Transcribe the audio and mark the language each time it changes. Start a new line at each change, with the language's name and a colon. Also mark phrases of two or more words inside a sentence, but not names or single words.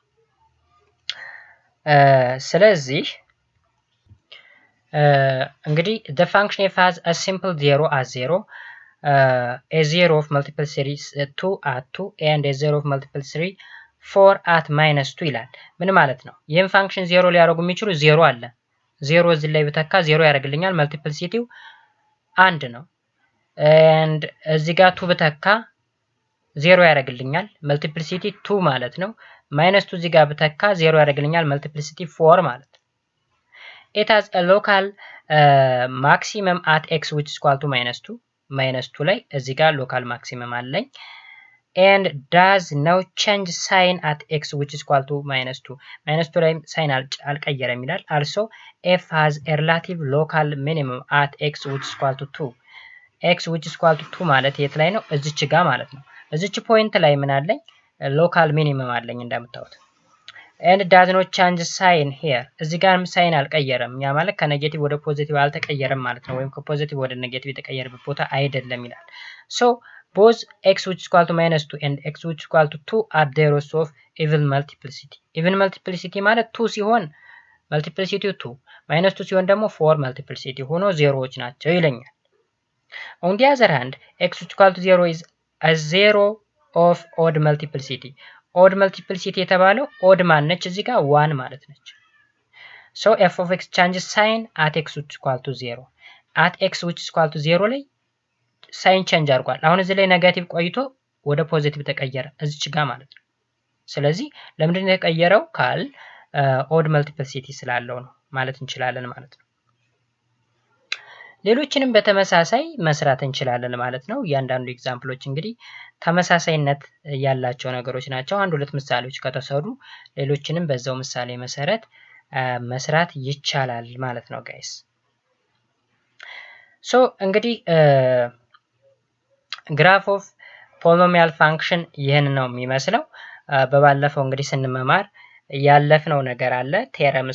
Amharic: ስለዚህ እንግዲህ
English: the function f has a simple 0 as 0 a 0 of multiple series 2 at 2 and a 0 of multiple series 4 at -2
Amharic: ይላል ምን ማለት ነው ይሄን ፋንክሽን 0 ሊያደርጉ የሚችሉ 0 አለ 0 እዚህ ላይ ብተካ 0 ያደርግልኛል መልቲፕሊሲቲው 1 ነው and እዚህ ጋር 2 ብተካ 0 ያደርግልኛል መልቲፕሊሲቲ 2 ማለት ነው -2 እዚህ ጋር ብተካ 0 ያደርግልኛል መልቲፕሊሲቲ 4 ማለት
English: ነው it has a local maximum at x which is equal to -2
Amharic: ላይ እዚህ ጋር
English: local maximum አለኝ and does no change sign at x which is equal to -2
Amharic: ላይ ሳይን አልቀየረም ይላል
English: also f has a relative local minimum at x which is equal to 2 x which is equal to 2
Amharic: ማለት የት ላይ ነው እዚች ጋር ማለት ነው እዚች ፖይንት ላይ ምን አለኝ
English: local minimum
Amharic: አለኝ እንደምታዩት
English: and does not change sign here
Amharic: እዚህ ጋር ሳይን አልቀየረም ያ ማለት ከኔጌቲቭ ወደ ፖዚቲቭ አልተቀየረም ማለት ነው ወይም ከፖዚቲቭ ወደ ኔጌቲቭ የተቀየረበት ቦታ አይደለም ይላል
English: so both x which is equal to -2 and x which is equal to 2 are zeros of even multiplicity ማለት 2 ሲሆን multiplicity 2 -2
Amharic: ሲሆን ደግሞ
English: 4 multiplicity
Amharic: ሆኖ ዜሮዎች ናቸው ይለኛል
English: on the other hand x which is equal to 0 is a zero of odd multiplicity
Amharic: odd multiplicity የተባለው odd ማነች እዚህ ጋር 1 ማለት ነች
English: so f of x changes sign at x which is equal to 0 at x which is equal to 0
Amharic: ላይ
English: sign change
Amharic: አድርጓል አሁን እዚህ ላይ ኔጋቲቭ ቆይቶ ወደ ፖዚቲቭ ተቀየረ እዚች ጋር ማለት ነው ስለዚህ ለምንድን ነው የተቀየረው ካል
English: odd multiplicity
Amharic: ስላለው ነው ማለት እንችላለን ማለት ነው ሌሎችንም በተመሳሳይ መስራት እንችላለን ማለት ነው እያንዳንዱ ኤግዛምፕሎች እንግዲህ ተመሳሳይነት ያላቸው ነገሮች ናቸው አንድ ሁለት ምሳሌዎች ከተሰሩ ሌሎችንም በዛው ምሳሌ መሰረት መስራት ይቻላል ማለት ነው
English: guys so
Amharic: እንግዲህ
English: graph of polynomial function
Amharic: ይሄን ነው የሚመስለው በባለፈው እንግዲህ ስንመማር ያለፍነው ነገር አለ ቴረምስ